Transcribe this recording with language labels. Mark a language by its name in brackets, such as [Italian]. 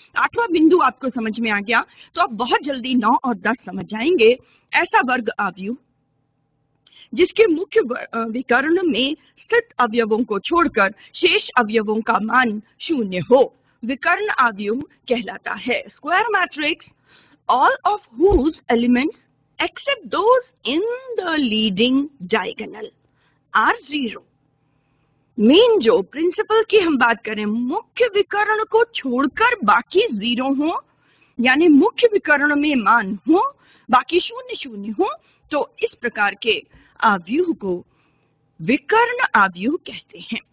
[Hindi] 8वां बिंदु आपको समझ में आ गया तो आप बहुत जल्दी 9 और 10 समझ जाएंगे। ऐसा वर्ग अवयव जिसके मुख्य विकर्ण में स्थित अवयवों को छोड़कर शेष अवयवों का मान 0 हो, विकर्ण अवयव कहलाता है। [English] Square matrix, all of whose elements except those in the leading diagonal are 0। [Hindi] Main जो प्रिंसिपल की हम बात करें, मुख्य विकर्ण को छोड़कर बाकी 0 हो, यानी मुख्य विकर्ण में मान हो, बाकी 0 0 हो, तो इस प्रकार के अवयव को विकर्ण अवयव कहते हैं।